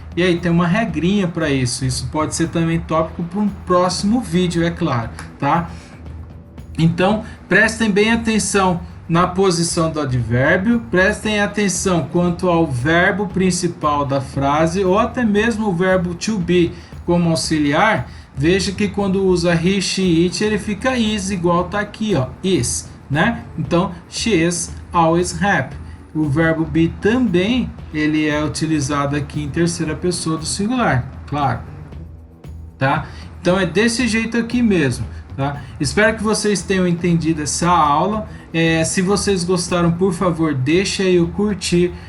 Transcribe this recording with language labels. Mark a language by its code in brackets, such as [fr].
[pt] E aí tem uma regrinha para isso. Isso pode ser também tópico para um próximo vídeo, é claro, tá? Então, prestem bem atenção na posição do advérbio, prestem atenção quanto ao verbo principal da frase ou até mesmo o verbo to be como auxiliar. Veja que quando usa he, she, it, ele fica is, igual tá aqui, ó, is, né? Então, [en] she is always happy. [pt] O verbo be também, ele é utilizado aqui em terceira pessoa do singular, claro, tá? Então é desse jeito aqui mesmo, tá? Espero que vocês tenham entendido essa aula. Se vocês gostaram, por favor, deixe aí o curtir.